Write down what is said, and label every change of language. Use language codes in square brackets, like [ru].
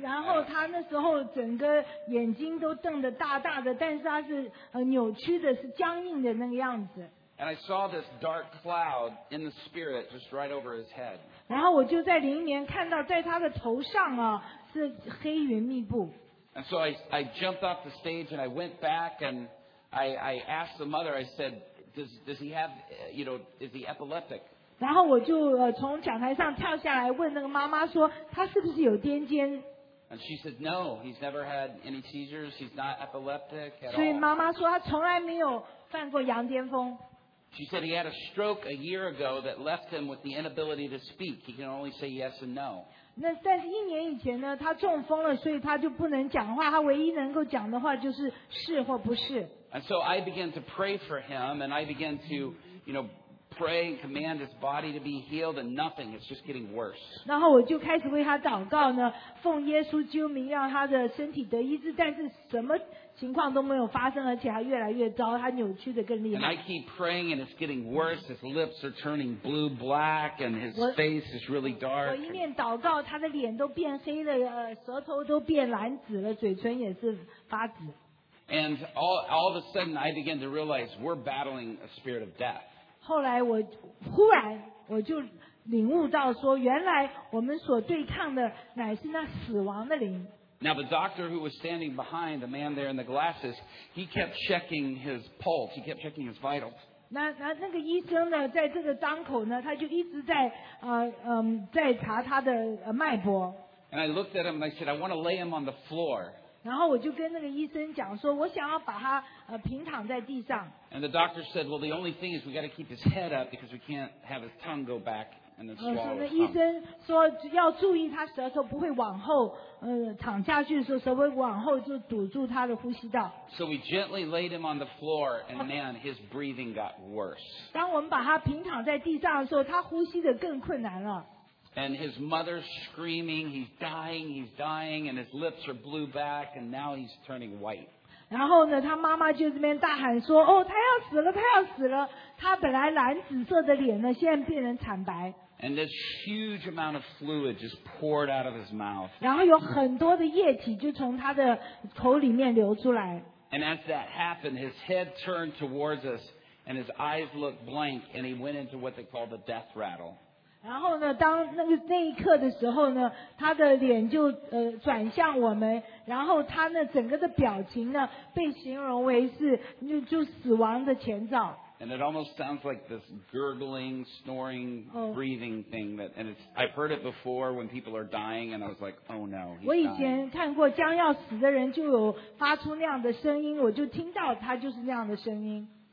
[zh] 然后他那时候整个眼睛都瞪得大大的，但是他是扭曲的，是僵硬的那个样子。 [en] And I saw this dark cloud in the spirit just right over his head. [zh] 然后我就在灵里面看到，在他的头上啊是黑云密布。 [en] And so I jumped off the stage and I went back and I asked the mother. I said, Does he have, you know, is he epileptic? [zh] 然后我就从讲台上跳下来问那个妈妈说她是不是有癫痫 [en] And she said, no, he's never had any seizures, he's not epileptic at all. [zh] 所以妈妈说她从来没有犯过羊癫疯 [en] She said he had a stroke a year ago that left him with the inability to speak. He can only say yes and no. [zh] 那但是一年以前呢她中风了所以她就不能讲话她唯一能够讲的话就是是或不是 [en] And so I began to pray for him and I began to, you knowPray and command his body to be healed, and nothing. It's just getting worse. [zh] 然后我就开始为他祷告呢，奉耶稣基督名让他的身体得医治。但是什么情况都没有发生，而且还越来越糟，他扭曲的更厉害。 [en] And I keep praying, and it's getting worse. His lips are turning blue black, and his face is really dark. [zh] 我一面祷告，他的脸都变黑了，舌头都变蓝紫了，嘴唇也是发紫。 [en] And all of a sudden, I began to realize we're battling a spirit of death. [zh] 后来我忽然我就领悟到说原来我们所对抗的乃是那死亡的灵 [en] Now the doctor who was standing behind the man there in the glasses he kept checking his pulse he kept checking his vitals [zh] 那个医生呢在这个当口呢他就一直在在查他的脉搏 [en] And I looked at him and I said I want to lay him on the floor [zh] 然后我就跟那个医生讲说我想要把他平躺在地上 [en] And the doctor said, well, the only thing is we've got to keep his head up because we can't have his tongue go back and then swallow his tongue. [zh] 医生说要注意他舌头不会往后躺下去的时候舌头往后就堵住他的呼吸道 [en] So we gently laid him on the floor and man, his breathing got worse. [zh] 当我们把他平躺在地上的时候他呼吸得更困难了 [en] And his mother's screaming, he's dying, and his lips are blue back and now he's turning white. [zh] 然后呢他妈妈就这边大喊说哦他要死了他要死了他本来蓝紫色的脸呢现在变成惨白 [en] And this huge amount of fluid just poured out of his mouth [zh] 然后有很多的液体就从他的口里面流出来 [en] And as that happened his head turned towards us and his eyes looked blank and he went into what they call the death rattle [zh] 然后呢当那一刻的时候呢他的脸就转向我们然后他呢整个的表情呢被形容为是 就死亡的前兆 [en] And it almost sounds like this gurgling, snoring, breathing thing that, and it's, I've heard it before when people are dying and I was like, oh no, [zh] 我以前看过将要死的人就有发出那样的声音我就听到他就是那样的声音